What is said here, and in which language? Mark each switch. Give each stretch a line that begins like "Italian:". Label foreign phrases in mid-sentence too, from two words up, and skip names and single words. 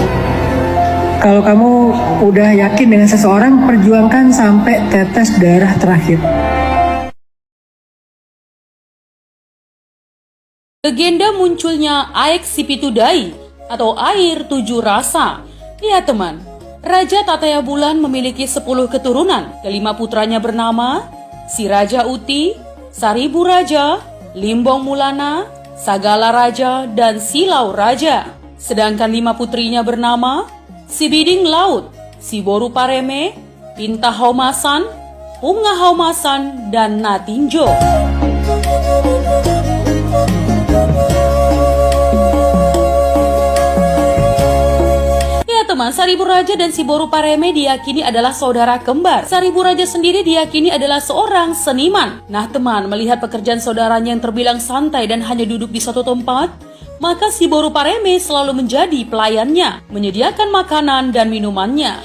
Indonesian: Kalau kamu udah yakin dengan seseorang, perjuangkan sampai tetes darah terakhir. Legenda munculnya aek Sipitudai atau air tujuh rasa. Lihat teman, Raja Tataya Bulan memiliki 10 keturunan. Kelima putranya bernama Si Raja Uti, Saribu Raja, Limbong Mulana, Sagala Raja, dan Silau Raja. Sedangkan 5 putrinya bernama Si Biding Laut, Si Boru Pareme, Pinta Haumasan, Punga Haumasan, dan Natinjo. Teman, Saribu Raja dan Si Boru Pareme diyakini adalah saudara kembar. Saribu Raja sendiri diyakini adalah seorang seniman. Nah teman, melihat pekerjaan saudaranya yang terbilang santai dan hanya duduk di satu tempat, maka Si Boru Pareme selalu menjadi pelayannya, menyediakan makanan dan minumannya.